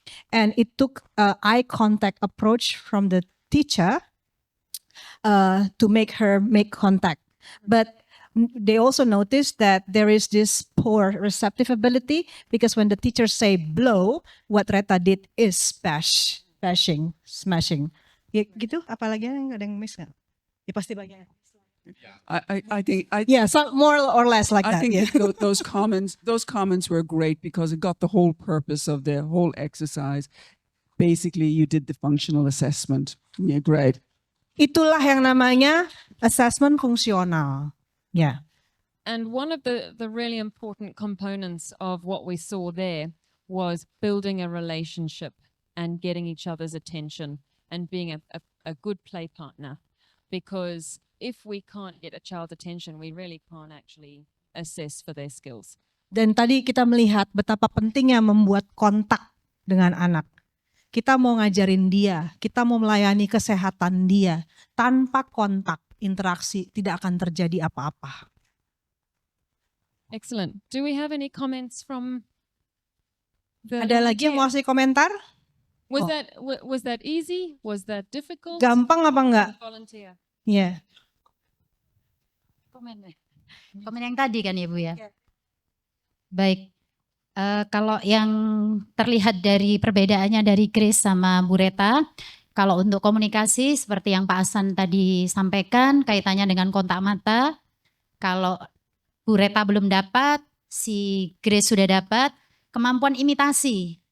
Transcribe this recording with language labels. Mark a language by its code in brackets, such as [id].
[en] And it took eye contact approach from the teacher to make her make contact. But they also noticed that there is this poor receptive ability because when the teachers say blow, what Reta did is smashing. [id] Ya, gitu, apalagi ada yang miss nggak? Ya pasti banyak. [en] I think Yeah, some more or less like I that. think Yeah. that those comments were great because it got the whole purpose of the whole exercise. Basically, you did the functional assessment. Yeah, great. [id] Itulah yang namanya assessment fungsional. Yeah. [en] And one of the really important components of what we saw there was building a relationship and getting each other's attention and being a good play partner. Because if we can't get a child's attention, we really can't actually assess for their skills. [id] Dan tadi kita melihat betapa pentingnya membuat kontak dengan anak. Kita mau ngajarin dia, kita mau melayani kesehatan dia. Tanpa kontak, interaksi, tidak akan terjadi apa-apa. [en] Excellent. Do we have any comments from the [id] Ada lagi yang mau kasih komentar? [en] Was Oh. was that easy? Was that difficult? [id] Gampang apa enggak? [en] Volunteer. [id] Iya. Komen yang tadi kan ya Bu ya. Baik, kalau yang terlihat dari perbedaannya dari Grace sama Bu Reta, kalau untuk komunikasi seperti yang Pak Hasan tadi sampaikan kaitannya dengan kontak mata, kalau Bu Reta belum dapat, si Grace sudah dapat, kemampuan imitasi.